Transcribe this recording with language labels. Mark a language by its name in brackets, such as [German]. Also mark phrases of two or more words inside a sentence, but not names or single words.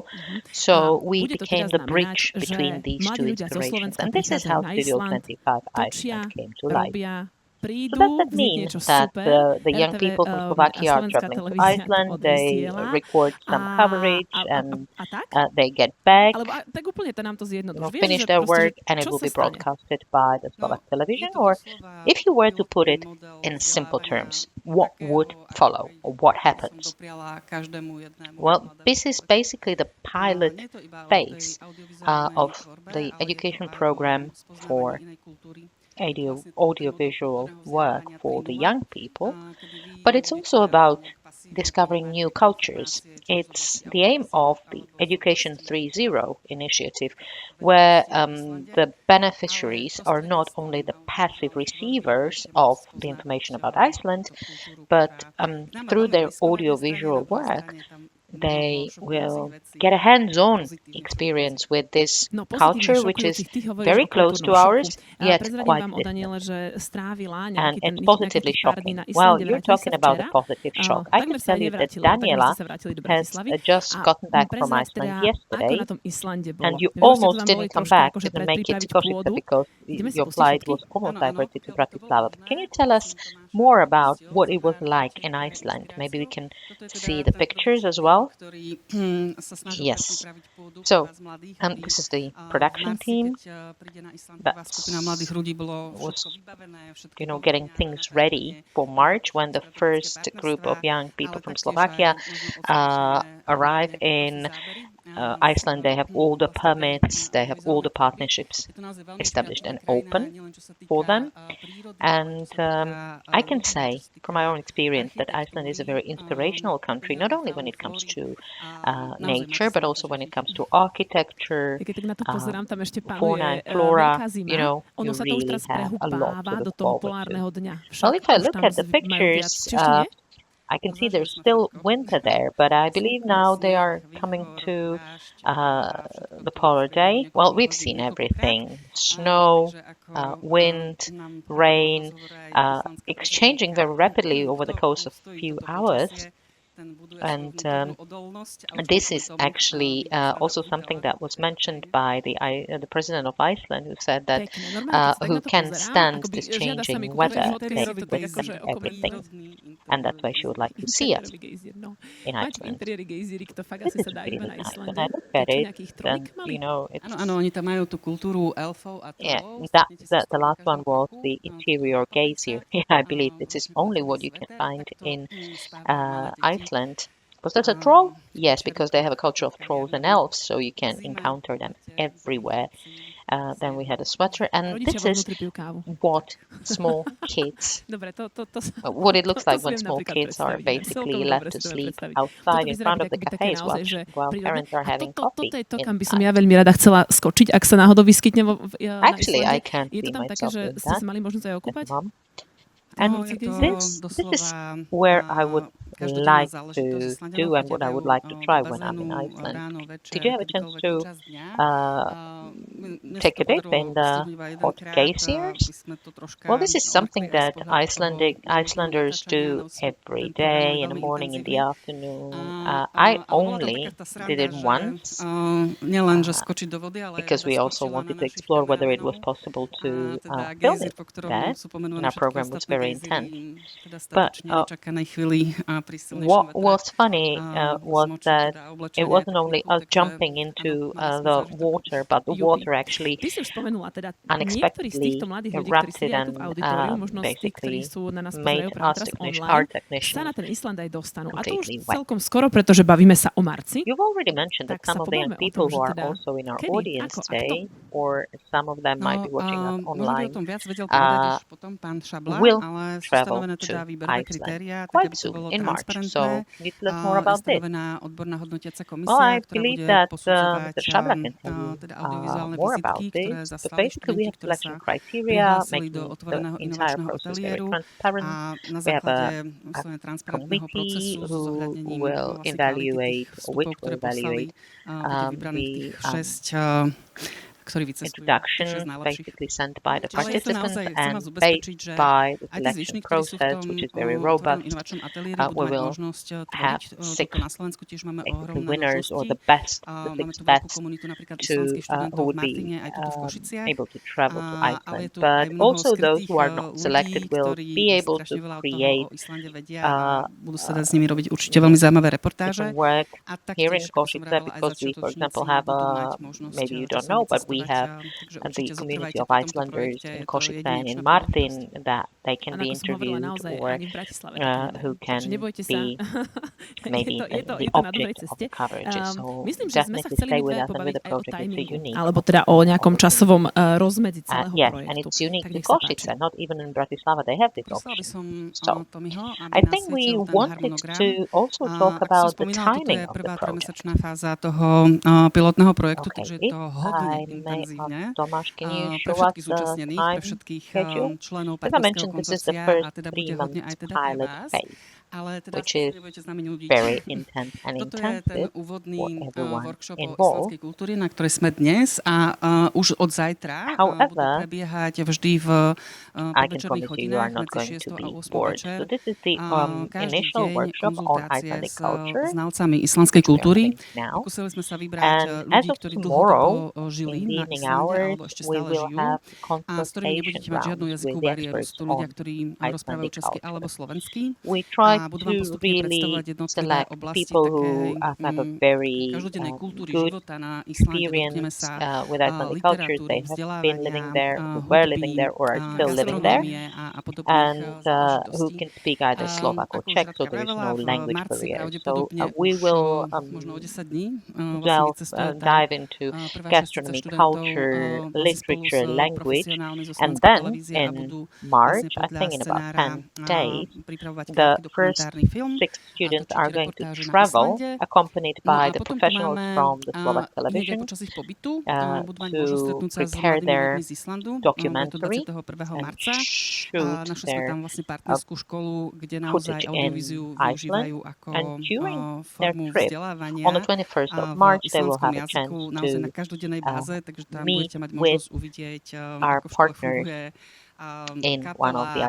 [English] So we became the bridge between these two inspirations. And this is how Studio 25 Iceland came to life. [Slovak] prídu, [English] that [Slovak] vznikne [English] means [Slovak] niečo [English] that [Slovak] super, [English] the young [Slovak] RTV [English] people from [Slovak] a [English] Slovakia are [Slovak] slovenská [English] traveling to [Slovak] televízia to [English] Iceland, they [Slovak] odvysiela [English] record some coverage, and [Slovak] tak? [English] they get back, [Slovak] Alebo tak úplne to nám to zjednoduš. Vieš, [English] finish [Slovak] že [English] their [Slovak] proste, [English] work, and it [Slovak] čo [English] will [Slovak] sa [English] be [Slovak] stane? [English] broadcasted by the Slovak [Slovak] Je [English] television. [Slovak] to [English] Or [Slovak] doslova [English] if you were to put it [Slovak] pilotný model [English] in simple [Slovak] vzdelávania [English] terms, what would [Slovak] takého, [English] follow, or what [Slovak] by som [English] happens? [Slovak] dopriala každému jednému [English] Well, [Slovak] mladému [English] this is [Slovak] človeku. [English] basically the pilot [Slovak] Nie je to iba o tej [English] phase [Slovak] audiovizuálnej [English] of [Slovak] tvorbe, [English] the [Slovak] ale je to [English] education [Slovak] aj o [English] program for [Slovak] spoznávaní inej kultúry. [English] audiovisual work for the young people, [Slovak] Kedy vy [English] but it's also [Slovak] nevyužívate [English] about [Slovak] len pasívne [English] discovering [Slovak] vnímanie [English] new cultures. [Slovak] informácie, či už z [English] It's [Slovak] oblasti [English] the aim [Slovak] audiovízie [English] of the [Slovak] alebo z [English] Education [Slovak] oblasti [English] 3.0 initiative, [Slovak] vedomosti [English] where [Slovak] na Islande, [English] the [Slovak] ale [English] beneficiaries are not only the [Slovak] prostredníctvom [English] passive [Slovak] audiovizuálnej tvorby [English] receivers [Slovak] budete [English] of [Slovak] môcť [English] the [Slovak] spoznávať [English] information about Iceland, [Slovak] túto kultúru, [English] but [Slovak] ktorá nám má [English] through [Slovak] veľmi [English] their [Slovak] blízko. Na jednej strane, [English] audiovisual [Slovak] na druhej [English] work, [Slovak] strane je tam [English] they [Slovak] mnoho šokujúcich [English] will [Slovak] vecí, [English] get a hands-on [Slovak] pozitívnych [English] experience [Slovak] šokujúcich. [English] with this [Slovak] No [English] culture, [Slovak] pozitívne [English] which is [Slovak] šokujúcich, ty hovoríš [English] very [Slovak] o [English] close to [Slovak] kultúrnom [English] ours, [Slovak] šoku. [English] yet [Slovak] Prezradím [English] quite [Slovak] vám o [English] distant. [Slovak] Daniele, že strávila [English] And [Slovak] nejakých [English] it's positively [Slovak] tých pár dní [English] shocking. [Slovak] na [English] Well, [Slovak] Islande, [English] you're [Slovak] vrátili sa [English] talking about [Slovak] včera. [English] the positive shock. I [Slovak] Takmer [English] can [Slovak] sa [English] tell you that [Slovak] nevrátili, takmer [English] Daniela [Slovak] ste sa vrátili do [English] has [Slovak] Bratislavy. [English] just [Slovak] A [English] gotten back from [Slovak] prezrať [English] Iceland [Slovak] teda, ako [English] yesterday, [Slovak] na tom Islande [English] and [Slovak] bolo. [English] you [Slovak] Viem, že ste [English] almost [Slovak] tam boli [English] didn't come [Slovak] troška [English] back, [Slovak] akože [English] didn't make it to [Slovak] predpripraviť [English] Košice [Slovak] pôdu. [English] because [Slovak] Ideme si [English] your [Slovak] pustiť [English] flight [Slovak] fotky? [English] was almost [Slovak] Áno, áno, [English] diverted to [Slovak] pokiaľ by to bolo [English] Bratislava. [Slovak] možné, [English] Can you tell us [Slovak] prosím Tomáša [English] more [Slovak] o [English] about [Slovak] hosťov, [English] what it was [Slovak] teda [English] like [Slovak] určite [English] in [Slovak] pre [English] Iceland? Maybe we [Slovak] inšpiráciu. [English] can [Slovak] Toto je teda [English] see the [Slovak] tento [English] pictures as [Slovak] tým, [English] well. [Slovak] ktorý sa snažil [English] Yes. [Slovak] predpripraviť pôdu pre [English] So, [Slovak] vás mladých, aby [English] this is the [Slovak] v [English] production [Slovak] marci, [English] team [Slovak] keď príde na Island prvá [English] that [Slovak] skupina mladých ľudí, bolo [English] was, [Slovak] všetko vybavené, všetky [English] getting [Slovak] dovolenia, [English] things [Slovak] zariadenie, [English] ready for March when the [Slovak] strategické [English] first group of [Slovak] partnerstvá, [English] young people [Slovak] ale [English] from [Slovak] taktiež [English] Slovakia [Slovak] aj možno odskutočnené [English] arrive [Slovak] nejaké ďalšie [English] in [Slovak] zábery [English] Iceland. They have all the [Slovak] oblasti tej [English] permits, they have all the [Slovak] audiovizuálnej tvorby. [English] partnerships [Slovak] Je to naozaj veľmi [English] established and [Slovak] kreatívna krajina, [English] open [Slovak] nielen čo sa týka [English] for them. [Slovak] prírody, ale [English] And [Slovak] čo sa týka [English] I can [Slovak] ľudí, [English] say [Slovak] čo sa [English] from my [Slovak] týka [English] own experience that Iceland is a very [Slovak] architektúry, [English] inspirational country, not [Slovak] prírodnej [English] only when [Slovak] fauny, [English] it comes [Slovak] flóry. [English] to [Slovak] Naozaj [English] nature, [Slovak] máte [English] but [Slovak] sa na [English] also [Slovak] čo [English] when it comes [Slovak] tešiť. [English] to architecture, [Slovak] Ja keď tak na to pozerám, tam ešte [English] fauna [Slovak] panuje [English] and flora. [Slovak] veľká zima. [English] You know, [Slovak] Ono [English] you [Slovak] sa to už [English] really [Slovak] teraz [English] have a lot to [Slovak] prehúpáva do [English] look [Slovak] toho [English] forward to. [Slovak] polárneho dňa. [English] Well, [Slovak] Však [English] if I [Slovak] už [English] look [Slovak] tam [English] at the [Slovak] majú viac. [English] pictures, [Slovak] Či ešte nie? [English] I can see [Slovak] Zažili [English] there's [Slovak] sme [English] still [Slovak] všetko. [English] winter there, but I believe [Slovak] Slnko, [English] now they [Slovak] sneh, [English] are coming [Slovak] výchor, [English] to [Slovak] dážď uh, a všetko [English] the [Slovak] to [English] polar [Slovak] v priebehu [English] day. Well, [Slovak] niekoľkých [English] we've [Slovak] hodín, [English] seen [Slovak] niekoľkokrát. [English] everything: snow, [Slovak] Takže ako [English] wind, [Slovak] nám hovoril v [English] rain, [Slovak] rozhovore aj islandská [English] exchanging [Slovak] prezidentka, [English] very rapidly over the [Slovak] kto [English] course of [Slovak] ustojí [English] few [Slovak] toto [English] hours. [Slovak] počasie, ten buduje [English] And [Slovak] svoju vnútornú odolnosť a už [English] this [Slovak] kvôli [English] is [Slovak] tomu [English] actually [Slovak] vyjde sa [English] also [Slovak] na [English] something [Slovak] udele [English] that was [Slovak] tejto [English] mentioned [Slovak] krajiny. [English] by the president of Iceland, who said that [Slovak] Pekne. Normálne, keď sa tak [English] who [Slovak] na to [English] can [Slovak] pozerám, [English] stand [Slovak] akoby [English] this [Slovak] žiada sa mi [English] changing [Slovak] kúkať [English] weather, [Slovak] na fotky, [English] they [Slovak] si to tak [English] can [Slovak] akože [English] see [Slovak] okomentované. [English] everything, and that's why she would like to see us [Slovak] Interiérový gejzír, no. [English] in [Slovak] Máte [English] Iceland. [Slovak] interiéry gejzírik, to fakt [English] This [Slovak] asi [English] is [Slovak] sa dá iba [English] really [Slovak] na [English] nice. When [Slovak] Islande. [English] I look [Slovak] To [English] at [Slovak] čo, [English] it, [Slovak] nejakých [English] then [Slovak] trolík mali? [English] it's [Slovak] Áno, áno, oni tam majú tú kultúru elfov a [English] yeah. [Slovak] trolov. [English] That [Slovak] Stretnete si [English] the [Slovak] skoro na [English] last one [Slovak] každom [English] was [Slovak] kroku. [English] the [Slovak] Toto [English] interior [Slovak] opaľujúca, [English] gazier. Yeah, I believe this is [Slovak] vlastne [English] only [Slovak] ten [English] what you can [Slovak] sveter, [English] find [Slovak] takto [English] in [Slovak] spávajú malé deti. [English] Iceland. Was that a troll? Yes, because they have a culture of [Slovak] Večer [English] trolls and [Slovak] jarnej [English] elves, so you can [Slovak] zime [English] encounter them [Slovak] budete [English] everywhere. [Slovak] veci [English] Then we had a sweater, and [Slovak] Rodičia [English] this [Slovak] vo [English] is [Slovak] vnútri pijú kávu. [English] what small kids, [Slovak] Dobre, to [English] what it looks [Slovak] to [English] like [Slovak] si [English] when [Slovak] viem [English] small [Slovak] napríklad [English] kids are [Slovak] predstaviť. Inak [English] basically [Slovak] celkom [English] left [Slovak] dobre [English] to [Slovak] si to viem [English] sleep [Slovak] predstaviť. [English] outside [Slovak] Toto [English] in [Slovak] vyzerá [English] front [Slovak] byť [English] of the [Slovak] akoby také [English] cafes [Slovak] naozaj, že [English] while [Slovak] prírodné. [English] parents are [Slovak] A [English] having [Slovak] toto [English] coffee [Slovak] je to, kam by som [English] inside. [Slovak] ja veľmi rada chcela skočiť, ak sa náhodou vyskytne na [English] Actually, I [Slovak] Islande. [English] can't [Slovak] Je to [English] see [Slovak] tam také, [English] myself [Slovak] že [English] doing [Slovak] ste [English] that [Slovak] sa mali možnosť aj [English] as [Slovak] okúpať? [English] mom. [Slovak] No, [English] And [Slovak] je to [English] this is [Slovak] doslova [English] where I would [Slovak] každodenná [English] like [Slovak] záležitosť. [English] to [Slovak] Islandiania [English] do and what I [Slovak] chodia [English] would like to [Slovak] do [English] try when I'm in [Slovak] bazénu [English] Iceland. [Slovak] ráno, [English] Did [Slovak] večer, [English] you have a chance [Slovak] kedykoľvek [English] to [Slovak] počas dňa. Mne sa [English] take [Slovak] to [English] a dip [Slovak] podarilo [English] in the [Slovak] stihnúť iba [English] hot [Slovak] jedenkrát. [English] geysers? [Slovak] My sme to troška [English] Well, this is something [Slovak] uľahčili aj z [English] that [Slovak] pohľadu toho [English] Icelanders [Slovak] natáčania. [English] do [Slovak] Áno, [English] every [Slovak] ten program [English] day, [Slovak] je [English] in the [Slovak] veľmi [English] morning, in the [Slovak] intenzívny. [English] afternoon. [Slovak] Ale [English] I [Slovak] bola tam [English] only [Slovak] taká tá [English] did [Slovak] sranda, [English] it [Slovak] že [English] once [Slovak] nielen, že skočiť do vody, ale [English] because [Slovak] rada [English] we also [Slovak] skočila na [English] wanted to [Slovak] našich [English] explore whether it was [Slovak] kameramánov. [English] possible to [Slovak] Teda [English] film [Slovak] gejzír, [English] it [Slovak] po ktorom [English] there, [Slovak] sú [English] and [Slovak] pomenované [English] our [Slovak] všetky [English] program was [Slovak] ostatné [English] very [Slovak] gejzíry, [English] intense. [Slovak] teda [English] But [Slovak] statočne nečakanej chvíli a pri silnejšom [English] what [Slovak] vetre [English] was funny was [Slovak] zmočiť [English] that [Slovak] teda [English] it [Slovak] oblečenie, [English] wasn't only [Slovak] techniku, [English] us [Slovak] takže [English] jumping [Slovak] áno, [English] into [Slovak] mala som [English] the [Slovak] zážitok. [English] water, but the [Slovak] Jupi. [English] water actually [Slovak] Ty si už spomenula, teda niektorí z [English] unexpectedly [Slovak] týchto mladých ľudí, ktorí [English] erupted [Slovak] sedia aj tu v [English] and [Slovak] auditoriu, možno z tých, ktorí [English] basically [Slovak] sú na nás [English] made [Slovak] pozerajú práve [English] us [Slovak] teraz [English] our [Slovak] online, sa na [English] technicians [Slovak] ten Island aj dostanú. A to už [English] completely wet. [Slovak] celkom skoro, pretože bavíme sa o marci. [English] You've already mentioned that [Slovak] Tak [English] some [Slovak] sa [English] of the young [Slovak] pobavme o [English] people [Slovak] tom, [English] who [Slovak] že [English] are [Slovak] teda [English] also in our [Slovak] kedy, [English] audience [Slovak] ako a kto. [English] today, or some of them might be watching us [Slovak] Možno by o [English] online, [Slovak] tom viac vedel povedať už potom pán Šabla, [English] will [Slovak] ale sú [English] travel [Slovak] stanovené teda [English] to [Slovak] výberové [English] Iceland [Slovak] kritériá, tak [English] quite [Slovak] aby to [English] soon [Slovak] bolo [English] in March. [Slovak] transparentné. [English] So can you tell us more [Slovak] Je [English] about this? [Slovak] stanovená odborná hodnotiaca [English] Well, [Slovak] komisia, [English] I [Slovak] ktorá [English] believe [Slovak] bude [English] that [Slovak] posudzovať [English] Mr. Shabla can tell you [Slovak] teda audiovizuálne [English] more about [Slovak] vizitky, ktoré [English] this. But [Slovak] zaslali [English] basically, we [Slovak] študenti, [English] have [Slovak] ktorí [English] selection [Slovak] sa [English] criteria, [Slovak] prihlásili do [English] making the [Slovak] otvoreného [English] entire [Slovak] inovačného [English] process very [Slovak] ateliéru [English] transparent. [Slovak] a na [English] We have [Slovak] základe [English] a [Slovak] vyslovene transparentného [English] committee [Slovak] procesu so [English] who [Slovak] zohľadnením [English] will [Slovak] vlastne kvality tých [English] evaluate, [Slovak] vstupov, [English] which [Slovak] ktoré [English] will [Slovak] poslali, [English] evaluate [Slovak] bude vybraných tých [English] the [Slovak] 6 ktorí vycestujú. [English] introduction, basically sent by the participants and based by the selection process, which is very robust. We will have 6 basically winners or the best, the 6 best who would be able to travel to Iceland. But also those who are not selected will be able to create [Slovak] budú sa dať s nimi robiť určite veľmi zaujímavé reportáže. [English] work here in Košice, because we, for example, have maybe you don't know, but we have the community of Icelanders in Košice and in Martin that they can be interviewed, or who can be maybe the object of the coverage. So definitely stay with us, and with the project it's unique. [Slovak] Alebo teda o nejakom časovom rozmedzi celého [English] Yes, [Slovak] projektu. [English] and it's unique [Slovak] Tak [English] to [Slovak] nech sa páči. [English] Košice, not even in Bratislava they have this [Slovak] Prosila by [English] option. [Slovak] som [English] So, [Slovak] Tomiho, aby [English] I think we [Slovak] nasvietil ten [English] wanted [Slovak] harmonogram. [English] to also talk [Slovak] Ako som [English] about the [Slovak] spomínala, toto [English] timing [Slovak] je [English] of the [Slovak] prvá [English] project. [Slovak] trojmesačná fáza toho pilotného projektu, takže [English] Okay, [Slovak] je [English] to if [Slovak] hodne [English] I may [Slovak] intenzívne [English] ask Tomáš, can you [Slovak] pre [English] show us [Slovak] všetkých [English] the [Slovak] zúčastnených, pre [English] time [Slovak] všetkých [English] schedule? [Slovak] členov [English] As I [Slovak] partnerského [English] mentioned, this is the [Slovak] konzorcia [English] first [Slovak] a teda [English] 3 [Slovak] bude hodne [English] months [Slovak] aj teda pre [English] pilot [Slovak] vás. [English] phase, [Slovak] Ale teda [English] which [Slovak] sa [English] is [Slovak] nebudete s nami nudiť. [English] very intense and [Slovak] Toto je ten [English] intensive [Slovak] úvodný [English] for everyone [Slovak] workshop o [English] involved. [Slovak] islandskej kultúre, na ktorej sme dnes a už od zajtra budú [English] However, [Slovak] prebiehať vždy v [English] I can [Slovak] podvečerných [English] promise you are [Slovak] hodinách [English] not [Slovak] medzi [English] going to [Slovak] 6 a [English] be [Slovak] 8 [English] bored. [Slovak] večer. [English] So this is the [Slovak] Každý [English] initial [Slovak] deň [English] workshop on [Slovak] konzultácie [English] Icelandic [Slovak] s [English] culture, [Slovak] znalcami islandskej [English] which we are [Slovak] kultúry. [English] doing now. [Slovak] Pokúsili sme sa vybrať [English] And as [Slovak] ľudí, [English] of [Slovak] ktorí [English] tomorrow, [Slovak] dlhodobo žili [English] in the [Slovak] na [English] evening [Slovak] Islande [English] hours, [Slovak] alebo ešte [English] we [Slovak] stále [English] will [Slovak] žijú [English] have [Slovak] a s ktorými nebudete [English] consultation [Slovak] mať žiadnu [English] rounds [Slovak] jazykovú [English] with the [Slovak] bariéru. [English] experts [Slovak] Sú ľudia, [English] on [Slovak] ktorí rozprávajú [English] Icelandic [Slovak] česky [English] culture. [Slovak] alebo slovensky [English] We try [Slovak] a budú [English] to [Slovak] vám postupne [English] really [Slovak] predstavovať jednotlivé [English] select [Slovak] oblasti [English] people who [Slovak] takej [English] have a very [Slovak] každodennej kultúry [English] good [Slovak] života na Islande. Dotkneme [English] experience [Slovak] sa [English] with Icelandic culture. [Slovak] literatúry, [English] They have been living [Slovak] vzdelávania, [English] there, who were living [Slovak] hudby, [English] there, or are still living there, [Slovak] gastronomie a podobných [English] and who [Slovak] záležitostí. [English] can speak either Slovak or [Slovak] Ako už [English] Czech, so [Slovak] Radka [English] there is [Slovak] vravela, [English] no [Slovak] v [English] language [Slovak] marci [English] barrier. So [Slovak] pravdepodobne [English] we [Slovak] už [English] will [Slovak] možno o 10 dní vlastne [English] delve, [Slovak] vycestuje tá [English] dive into [Slovak] prvá šestica [English] gastronomy, [Slovak] študentov [English] culture, [Slovak] vlastne spolu [English] literature, [Slovak] s [English] language, [Slovak] profesionálmi zo [English] and [Slovak] Slovenskej [English] then [Slovak] televízie a [English] in [Slovak] budú [English] March, [Slovak] vlastne [English] I [Slovak] podľa [English] think in about [Slovak] scenára [English] 10 days, [Slovak] pripravovať [English] the [Slovak] krátky [English] first [Slovak] dokumentárny film [English] 6 [Slovak] a [English] students [Slovak] točiť [English] are going to [Slovak] reportáže na [English] travel, [Slovak] Islande. [English] accompanied [Slovak] No [English] by [Slovak] a [English] the [Slovak] potom tu [English] professionals [Slovak] máme [English] from the Slovak [Slovak] hneď aj [English] television [Slovak] počas ich pobytu budú mať [English] to [Slovak] možnosť stretnúť sa s [English] prepare [Slovak] mladými [English] their [Slovak] ľuďmi z Islandu. Bude to [English] documentary [Slovak] 21. [English] and [Slovak] marca. [English] shoot [Slovak] Našli sme [English] their [Slovak] tam vlastne partnerskú školu, kde naozaj [English] footage [Slovak] audiovíziu [English] in [Slovak] využívajú [English] Iceland. [Slovak] ako [English] And during their [Slovak] formu [English] trip, [Slovak] vzdelávania [English] on the 21st of [Slovak] v [English] March, they will [Slovak] islandskom [English] have a chance [Slovak] jazyku naozaj na [English] to [Slovak] každodennej báze, takže tam [English] meet [Slovak] budete mať [English] with [Slovak] možnosť uvidieť, [English] our [Slovak] ako v škole [English] partners [Slovak] funguje [English] in one of the